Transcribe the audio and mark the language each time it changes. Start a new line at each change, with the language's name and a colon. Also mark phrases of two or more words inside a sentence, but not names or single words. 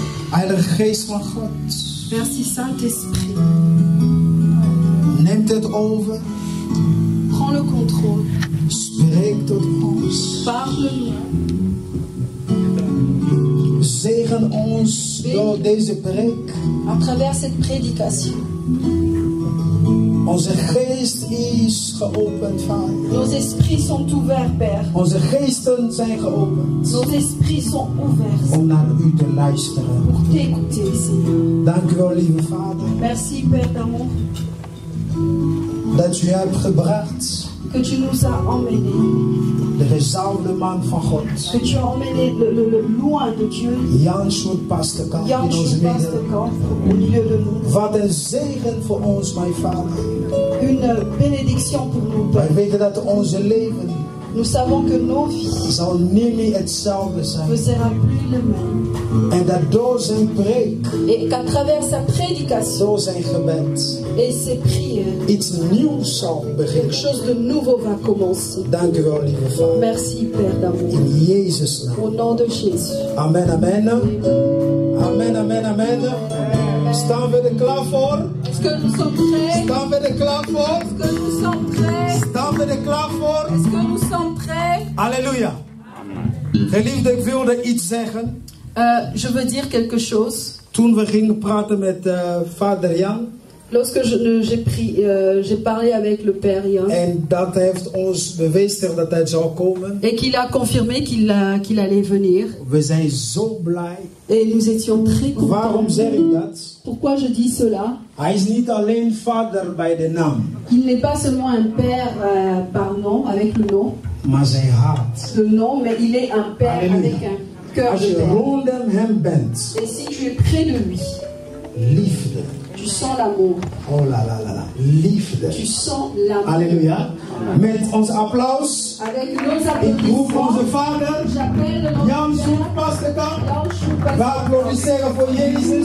Dutch: Heilige Geest van God.
French: Merci Saint-Esprit.
Dutch: Neemt het over.
French: Prends le contrôle.
Dutch: Spreek tot ons.
French: Parle-nous.
Dutch: Zegen ons door deze preek.
French: À travers cette prédication.
Dutch: Onze geest is geopend, Vader.
French: Nos esprits sont ouverts, Père.
Dutch: Onze geesten zijn geopend.
French: Nos esprits sont ouverts
Dutch: Om naar u te luisteren.
French: pour t'écouter, Seigneur.
Dutch: Dank u wel, lieve Vader.
French: Merci, Père d'amour,
Dutch: Dat u hebt gebracht.
French: que tu nous as emmenés.
Dutch: De gezalfde man van God.
French: Que tu as emmené le loin de Dieu.
Dutch: Jan Schut-Pasterkamp in Jan onze midden.
French: Schut-Pasterkamp au milieu de nous.
Dutch: Wat een zegen voor ons, mijn Vader.
French: Une bénédiction pour nous,
Dutch: Wij
French: Père.
Dutch: weten dat onze leven
French: Nous savons que nos vies
Dutch: zal niet meer hetzelfde zijn.
French: ne seront plus les mêmes.
Dutch: En dat door zijn preek,
French: Et qu'à travers sa prédication
Dutch: door zijn gebed,
French: et ses prières,
Dutch: iets nieuws zal
French: quelque
Dutch: beginnen.
French: chose de nouveau va commencer.
Dutch: Dank u wel, lieve Vader.
French: Merci, Père d'amour.
Dutch: In Jezus' naam.
French: Au nom de Jésus. Amen, amen. Amen, amen, amen.
Dutch: Staan we er klaar voor?
French: Est-ce que nous sommes prêts?
Dutch: Staan we er klaar voor?
French: Est-ce que nous sommes prêts?
Dutch: Staan we er klaar voor?
French: Est-ce que nous sommes prêts? Halleluja.
Dutch: Geliefde, ik wilde iets zeggen.
French: Je veux dire quelque chose.
Dutch: Toen we gingen praten met vader Jan.
French: Lorsque j'ai parlé avec le Père Jan.
Dutch: En dat heeft ons bevestigd dat hij zou komen.
French: Et qu'il a confirmé qu'il allait venir.
Dutch: We zijn zo blij.
French: Et nous étions très contents.
Dutch: Waarom zeg ik dat?
French: Pourquoi je dis cela?
Dutch: Hij is niet alleen vader bij de naam.
French: Il n'est pas seulement un père par nom, avec le nom.
Dutch: Maar zijn hart.
French: Le nom, mais il est un père Alléluia. avec un cœur
Dutch: Als de je
French: père.
Dutch: rondom hem bent.
French: Et si tu es près de lui,
Dutch: Liefde.
French: tu sens l'amour. Oh la la la la.
Dutch: Liefde.
French: Tu sens l'amour.
Dutch: Halleluja. Met ons applaus.
French: Avec nos
Dutch: Ik roep onze
French: applaudissements,
Dutch: vader.
French: j'appelle notre Jan Père, Schut-Pasterkamp. Jan
Dutch: We Schut-Pasterkamp. applaudisseren voor Jezus.